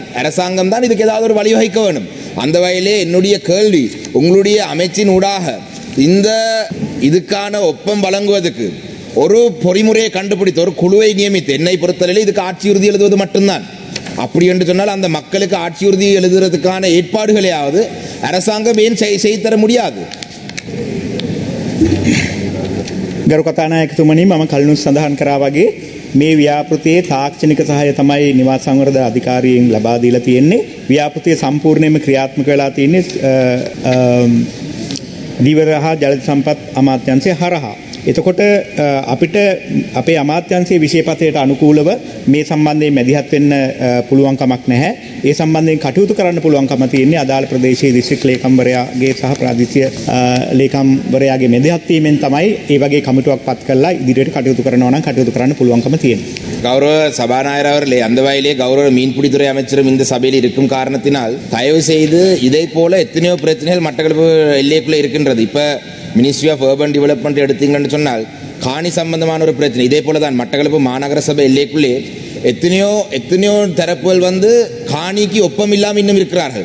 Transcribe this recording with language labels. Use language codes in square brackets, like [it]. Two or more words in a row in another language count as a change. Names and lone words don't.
[ta] அரசாங்கம் தான் இதுக்கு ஏதாவது ஒரு வழிவகுக்க வேண்டும். அந்த வகையிலே என்னுடைய கேள்வி, உங்களுடைய அமைச்சின் ஊடாக இதுக்கான ஒப்பம் வழங்குவதற்கு ஒரு பொறிமுறையை கண்டுபிடித்து ஒரு குழுவை நியமித்து, என்னை பொறுத்தவரையில் இதுக்கு ஆட்சி உறுதி எழுதுவது மட்டும்தான். அப்படி என்று சொன்னால் அந்த மக்களுக்கு ஆட்சி உறுதி எழுதுறதுக்கான ஏற்பாடுகளையாவது அரசாங்கம் ஏன் செய்து தர முடியாது? [si] ගරු කතානායකතුමනි, මම කලිනුත් සඳහන් කරා වගේ මේ ව්‍යාපෘතියේ තාක්ෂණික සහාය තමයි නිවාස සංවර්ධන අධිකාරියෙන් ලබා දීලා තියෙන්නේ. ව්‍යාපෘතිය සම්පූර්ණයෙන්ම ක්‍රියාත්මක වෙලා තියෙන්නේ ධීවර හා ජල සම්පත් අමාත්‍යාංශය හරහා. එතකොට අපිට අපේ අමාත්‍යාංශයේ විශේෂපතයට අනුකූලව මේ සම්බන්ධයෙන් මැදිහත් වෙන්න පුළුවන් කමක් නැහැ. ඒ සම්බන්ධයෙන් කටයුතු කරන්න පුළුවන්කම තියෙන්නේ අදාළ ප්‍රදේශයේ දිස්ත්‍රික් ලේකම්වරයාගේ සහ ප්‍රාදේශීය ලේකම්වරයාගේ මැදිහත් වීමෙන් තමයි ඒ වගේ කමිටුවක් පත් කරලා ඉදිරියට කටයුතු කරනවා නම් කටයුතු කරන්න පුළුවන්කම තියෙන්නේ. [ta] கௌரவ சபாநாயகர் அவர்களே, அந்த வகையிலே கௌரவ மீன்பிடித்துறை அமைச்சரும் இந்த சபையில் இருக்கும் காரணத்தினால் தயவு செய்து இதை போல எத்தனையோ பிரச்சனைகள் மட்டக்களப்பு எல்லைக்குள்ளே இருக்கின்றது. இப்போ [en] Ministry of Urban Development [ta] எடுத்தீங்கன்னு சொன்னால் காணி சம்பந்தமான ஒரு பிரச்சனை. இதே போல தான் மட்டக்களப்பு மாநகர சபை எல்லைக்குள்ளே எத்தனையோ தரப்புகள் காணிக்கு ஒப்பம் இல்லாமல் இன்னும் இருக்கிறார்கள்.